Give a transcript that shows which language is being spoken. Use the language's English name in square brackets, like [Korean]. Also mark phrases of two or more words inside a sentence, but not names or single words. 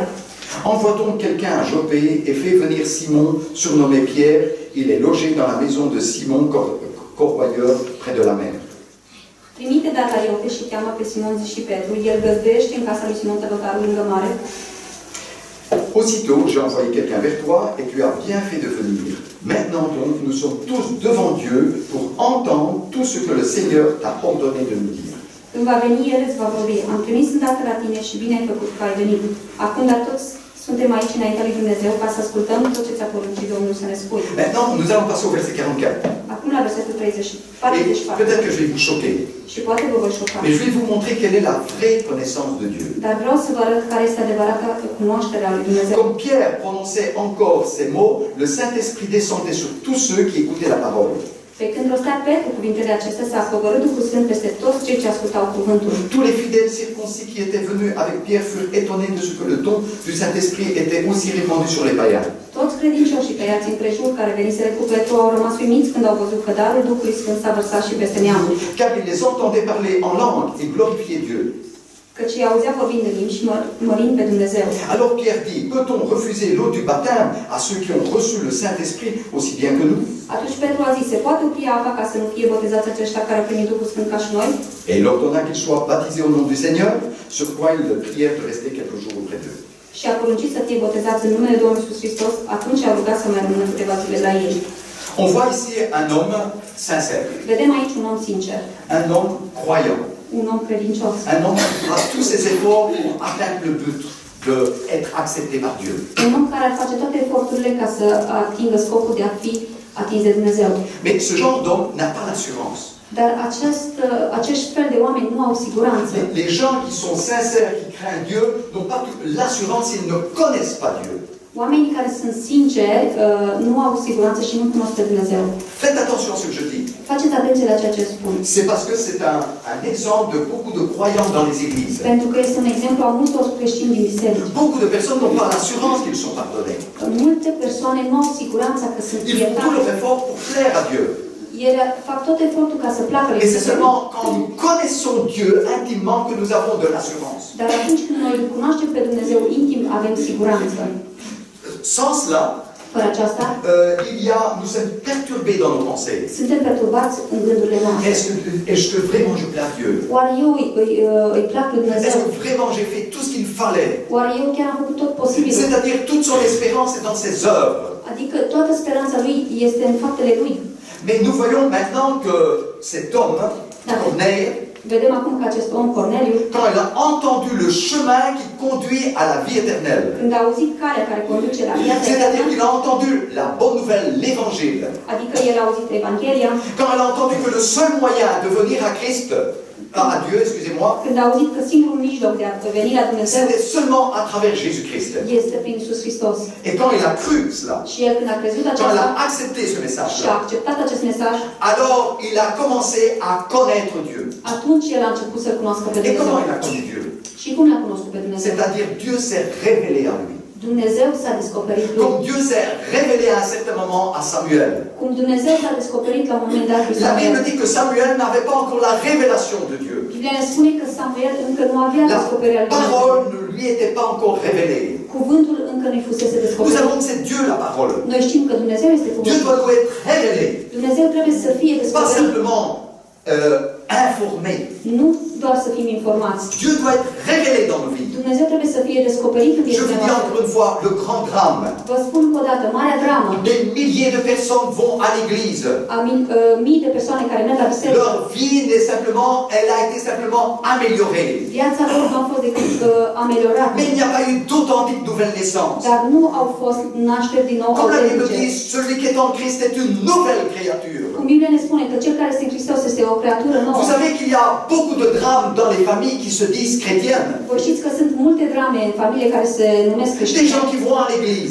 [French] Envoie donc quelqu'un à Joppé et fais venir Simon, surnommé Pierre. Il est logé dans la maison de Simon, corroyeur, près de la mer. [Romanian] Trimite dar la Iope și cheamă pe Simon și Petru. El găzduiește în casa lui Simon Tăvăcarul lângă mare. [French] Aussitôt, j'ai envoyé quelqu'un vers toi et tu as bien fait de venir. Maintenant donc, nous sommes tous devant Dieu pour entendre tout ce que le Seigneur t'a ordonné de nous dire. [Romanian] Când va veni, El îți va vorbi. Am trimis îndată la tine și bine ai făcut că ai venit. Acum, dar toți suntem aici înaintea lui Dumnezeu ca să ascultăm tot ce ți-a poruncit Domnul să ne spui. [French] Maintenant, nous allons passer au verset 44. [Romanian] Acum la versetul 30. [French] Et peut-être que je vais vous choquer. [Romanian] Și poate vă voi șoca. [French] Mais je vais vous montrer quelle est la vraie connaissance de Dieu. [Romanian] Dar vreau să vă arăt care este adevărata cunoaștere a lui Dumnezeu. [French] Comme Pierre prononçait encore ces mots, le Saint-Esprit descendait sur tous ceux qui écoutaient la parole. [Romanian] Pe când rostea Petru cuvintele acestea, s-a pogorât Duhul Sfânt peste toți cei ce ascultau cuvântul. [French] Tous les fidèles circoncis qui étaient venus avec Pierre furent étonnés de ce que le don du Saint-Esprit était aussi répandu sur les païens. [Romanian] Toți credincioșii tăiați împrejur care veniseră cu Petru au rămas uimiți când au văzut că darul Duhului Sfânt s-a vărsat și peste neamuri. [French] Car ils les entendaient parler en langue et glorifier Dieu. [Romanian] Căci îi auzea vorbind în limbi și mărind pe Dumnezeu. [French] Alors Pierre dit, peut-on refuser l'eau du baptême à ceux qui ont reçu le Saint-Esprit aussi bien que nous? [Romanian] Atunci Petru a zis, se poate opri apa ca să nu fie botezați aceștia care au primit Duhul Sfânt ca și noi? [French] Et il ordonna qu'ils soient baptisés au nom du Seigneur, sur quoi ils le prièrent de rester quelques jours auprès d'eux. [Romanian] Și a poruncit să fie botezați în numele Domnului Iisus Hristos, atunci a rugat să mai rămână câteva zile la ei. [French] On voit ici un homme sincère, [Romanian] Vedem aici un om sincer, [French] un homme croyant, [Romanian] un om credincios, [French] un homme qui fera tous ses efforts pour atteindre le but d'être accepté par Dieu. [Romanian] un om care ar face toate eforturile ca să atingă scopul de a fi atins de Dumnezeu. [French] Mais ce genre d'homme n'a pas l'assurance. [Romanian] Dar acești fel de oameni nu au siguranță. [French] Les gens qui sont sincères, qui craignent Dieu, n'ont pas l'assurance, ils ne connaissent pas Dieu. [Romanian] Oamenii care sunt sinceri nu au siguranță și nu cunosc pe Dumnezeu. [French] Faites attention à ce que je dis. [Romanian] Faceți atenție la ceea ce spun. [French] C'est parce que c'est un exemple de beaucoup de croyants dans les églises. [Romanian] Pentru că este un exemplu a multor creștini din biserici. [French] Beaucoup de personnes n'ont pas l'assurance qu'ils sont pardonnés. [Romanian] Multe persoane nu au siguranța că sunt [French] Ils font tout [Romanian] iertate. [French] leur effort pour plaire à Dieu. [Romanian] Ele fac tot efortul ca să placă lui [French] Et c'est [Romanian] Dumnezeu. [French] seulement quand nous connaissons Dieu intimement que nous avons de l'assurance. [Romanian] Dar atunci când noi îl cunoaștem pe Dumnezeu intim, avem siguranță. [French] Sans cela, [Romanian] Fără aceasta, [French] nous sommes perturbés dans nos pensées. [Romanian] suntem perturbați în gândurile noastre. [French] Est-ce que vraiment je plais à Dieu? [Romanian] Oare eu îi plac lui [French] Est-ce [Romanian] Dumnezeu? [French] que vraiment j'ai fait tout ce qu'il fallait? [Romanian] Oare eu chiar am făcut tot posibilul? [French] C'est-à-dire toute son espérance est dans ses œuvres. [Romanian] Adică toată speranța lui este în faptele lui. [French] Mais nous voyons maintenant que cet homme, Corneille, [Romanian] Vedem acum că acest om, Corneliu, [French] quand il a entendu le chemin qui conduit à la vie éternelle, [Romanian] când a auzit calea care conduce la viața [French] c'est-à-dire [Romanian] eternă, [French] qu'il a entendu la bonne nouvelle, l'évangile, [Romanian] adică el a auzit Evanghelia, [French] quand il a entendu que le seul moyen de venir à Christ, à Dieu, excusez-moi, [Romanian] când a auzit că singurul mijloc de a veni la Dumnezeu [French] c'était seulement à travers Jésus-Christ. [Romanian] este prin Iisus Hristos. [French] Et quand il a cru cela, [Romanian] Și el când a crezut [French] quand il [Romanian] aceasta [French] a accepté ce [Romanian] și a [French] message-là, [Romanian] acceptat acest mesaj, [French] alors il a commencé à connaître Dieu. [Romanian] atunci el a început să cunoască pe [French] Et [Romanian] Dumnezeu. [French] comment il a connu Dieu? [Romanian] Și cum l-a cunoscut pe Dumnezeu? [French] C'est-à-dire Dieu s'est révélé à lui. [Romanian] Dumnezeu s-a descoperit lui. [French] Comme Dieu s'est révélé à un certain moment à Samuel. [Romanian] Cum Dumnezeu s-a descoperit la un moment dat lui [French] La [Romanian] Samuel. [French] Bible dit que Samuel n'avait pas encore la révélation de Dieu. [Romanian] Biblia ne spune că Samuel încă nu avea [French] La [Romanian] descoperirea lui Dumnezeu. [French] parole ne lui était pas encore révélée. [Romanian] Cuvântul încă nu-i fusese [French] Nous [Romanian] descoperit. [French] savons que c'est Dieu la parole. [Romanian] Noi știm că Dumnezeu este [French] Dieu [Romanian] cuvântul. [French] doit nous être révélé, [Romanian] Dumnezeu trebuie să fie [French] pas [Romanian] descoperit. [French] simplement informé. [Romanian] Nu doar să fim informați. [French] Dieu doit être révélé dans nos vies. [Romanian] Dumnezeu trebuie să fie descoperit în [French] Je [Romanian] viețile [French] vous dis encore une fois le grand drame. [Romanian] Vă spun încă o dată, marea dramă. [French] Des milliers de personnes vont à l'église. [Romanian] Mii de persoane care merg la biserică. [French] Leur vie elle a été simplement améliorée. [Romanian] Viața lor nu a fost decât ameliorată. [French] Mais il n'y a pas eu d'authentique nouvelle naissance. [Romanian] Dar nu au fost nașteri din nou [French] Comme la Bible [Romanian] autentice. [French] dit, celui qui est en Christ est une nouvelle créature. [Romanian] Cum Biblia ne spune că cel care este în Hristos este o creatură nouă. [French] Vous savez qu'il y a beaucoup de drames dans les familles qui se disent chrétiennes. [Romanian] Voi știți că sunt multe drame în familie care se numesc [French] Des [Romanian] creștine. [French] gens qui vont à l'église,